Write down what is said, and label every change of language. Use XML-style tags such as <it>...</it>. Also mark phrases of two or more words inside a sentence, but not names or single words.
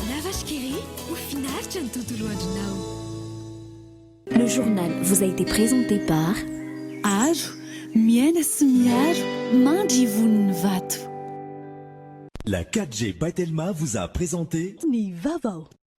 <fr>La vache qui rit.</fr> <mg>Ho finaritra ny tontolo andronao.</mg> <fr>Le journal vous a été présenté par</fr> <mg>Aro, miaina sy miaro, mandry voniny vato.</mg> <fr>La 4G by Telma vous a présenté</fr> <mg>Ny vaovao.</mg>